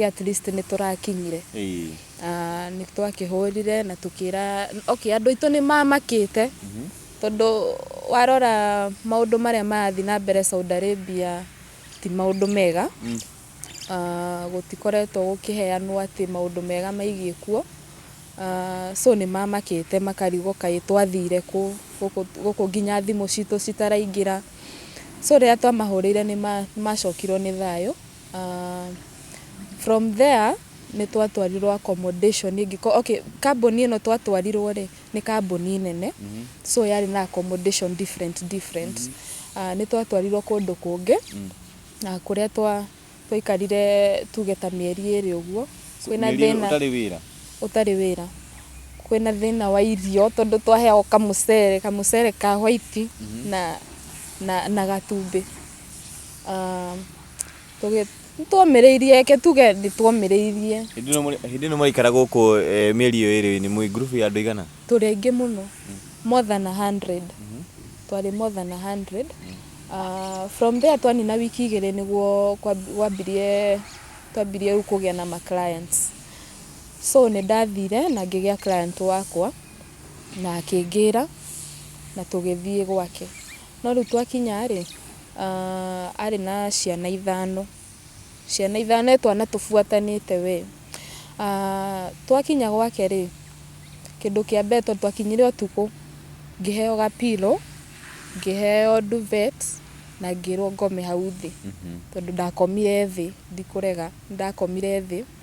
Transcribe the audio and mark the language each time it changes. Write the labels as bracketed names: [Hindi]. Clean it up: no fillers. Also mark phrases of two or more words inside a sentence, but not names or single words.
[English] at least [Kikuyu] ni turakinyire ni twakihurire na tukira okay andu itu ni mamakite tondu warora maundu maria marathi na mbere Saudi Arabia ti maundu mega gutikoretwo gukiheanwo ati maundu mega maigie kuo so ni mamakite makarigwo kai twathire guku nginya thimu citu citaraingira so ria twamahurire ni macokirwo ni thayo [English] from there [Kikuyu] ni twatwarirwo accommodation ingiko okay kambuni ino twatwarirwo ri ni kambuni nene so yari na [English] accommodation different [Kikuyu] ni twatwarirwo kundu kungi na kuria twaikarire tugeta mieri iri uguo kwina thina utari wira kwina thina wa irio tondu twaheo kamucere ka white na gatumbi twomereirie ke tuge ndi twomereirie hindi no marikara guku mieri iyo iri ni mwi group ya andu igana turi aingi muno [English] more than 100 [Kikuyu] twari [English] more than 100 from there [Kikuyu] twani na wiki igiri niguo twambirie kugia na ma [English] clients so [Kikuyu] ni ndathire na ngigia client wakwa na akingira na tugithie gwake no riu twakinya ri ari na ciana ithano twana tufuatanite we twakinya gwake ri kindu kia beto twakinyire utuku ngiheo gapilo ngiheo duvet na ngirwo ngome hau thi tondu ndakomire thi ndikurega ndakomire thi